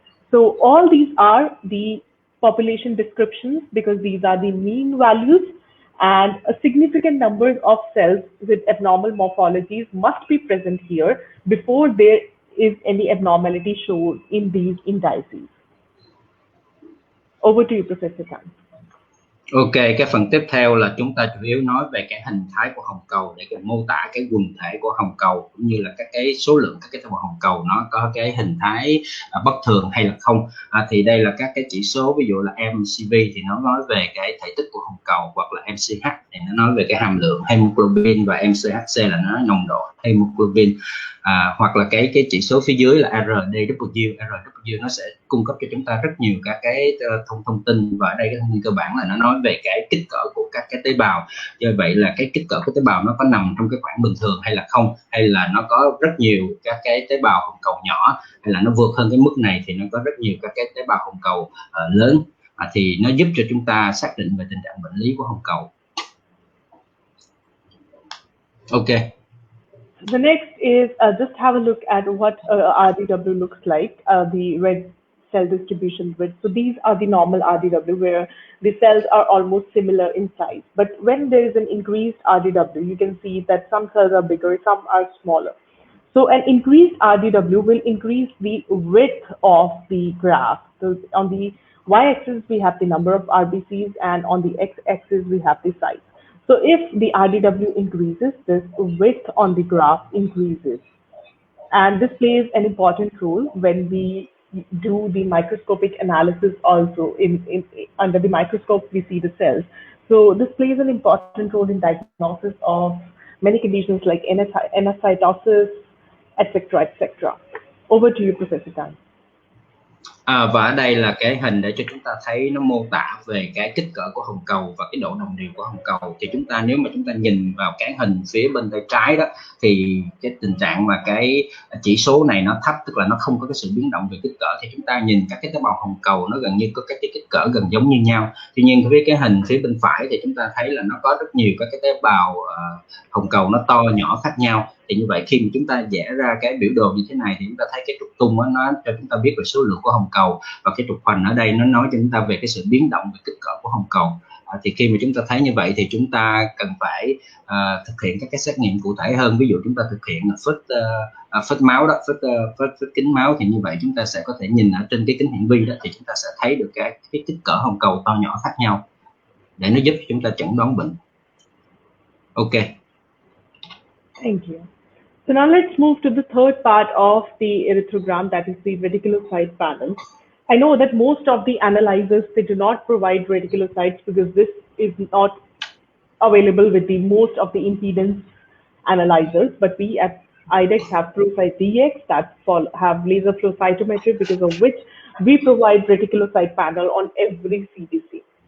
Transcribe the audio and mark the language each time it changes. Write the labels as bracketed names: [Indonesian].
[English] So all these are the population descriptions because these are the mean values, and a significant number of cells with abnormal morphologies must be present here before there is any abnormality shown in these indices. Over to you, Professor Tan. [Vietnamese] Ok, cái phần tiếp theo là chúng ta chủ yếu nói về cái hình thái của hồng cầu để mô tả cái quần thể của hồng cầu, cũng như là các cái số lượng các cái tế bào hồng cầu nó có cái hình thái bất thường hay là không. Thì đây là các cái chỉ số, ví dụ là MCV thì nó nói về cái thể tích của hồng cầu, hoặc là MCH thì nó nói về cái hàm lượng hemoglobin, và MCHC là nó nồng độ hemoglobin. Hoặc là cái chỉ số phía dưới là RDW nó sẽ cung cấp cho chúng ta rất nhiều các cái thông tin, và ở đây cái thông tin cơ bản là nó nói về cái kích cỡ của các cái tế bào. Do vậy là cái kích cỡ của tế bào nó có nằm trong cái khoảng bình thường hay là không, hay là nó có rất nhiều các cái tế bào hồng cầu nhỏ, hay là nó vượt hơn cái mức này thì nó có rất nhiều các cái tế bào hồng cầu lớn. Thì nó giúp cho chúng ta xác định về tình trạng bệnh lý của hồng cầu. Ok. [English] The next is just have a look at what RDW looks like, the red cell distribution width. So these are the normal RDW, where the cells are almost similar in size. But when there is an increased RDW, you can see that some cells are bigger, some are smaller. So an increased RDW will increase the width of the graph. So on the y-axis, we have the number of RBCs, and on the x-axis, we have the size. So if the RDW increases, this width on the graph increases. And this plays an important role when we do the microscopic analysis also. Under the microscope, we see the cells. So this plays an important role in diagnosis of many conditions like NScytosis, etc., etc. Over to you, Professor Tan. [Vietnamese] Và ở đây là cái hình để cho chúng ta thấy nó mô tả về cái kích cỡ của hồng cầu và cái độ đồng đều của hồng cầu. Thì chúng ta, nếu mà chúng ta nhìn vào cái hình phía bên tay trái đó, thì cái tình trạng mà cái chỉ số này nó thấp, tức là nó không có cái sự biến động về kích cỡ, thì chúng ta nhìn các cái tế bào hồng cầu nó gần như có các cái kích cỡ gần giống như nhau. Tuy nhiên với cái hình phía bên phải thì chúng ta thấy là nó có rất nhiều các cái tế bào hồng cầu nó to nhỏ khác nhau. Thì như vậy khi mà chúng ta vẽ ra cái biểu đồ như thế này thì chúng ta thấy cái trục tung đó, nó cho chúng ta biết về số lượng của hồng cầu, và cái trục hoành ở đây nó nói cho chúng ta về cái sự biến động về kích cỡ của hồng cầu. Thì khi mà chúng ta thấy như vậy thì chúng ta cần phải thực hiện các cái xét nghiệm cụ thể hơn. Ví dụ chúng ta thực hiện phết máu đó, phết kính máu, thì như vậy chúng ta sẽ có thể nhìn ở trên cái kính hiển vi đó, thì chúng ta sẽ thấy được cái kích cỡ hồng cầu to nhỏ khác nhau để nó giúp chúng ta chẩn đoán bệnh. Ok. [English] Thank you. So now let's move to the third part of the erythrogram, that is the reticulocyte panel. I know that most of the analyzers, they do not provide reticulocytes because this is not available with the most of the impedance analyzers, but we at IDEX have ProCyte DX that have laser flow cytometry, because of which we provide reticulocyte panel on every CBC.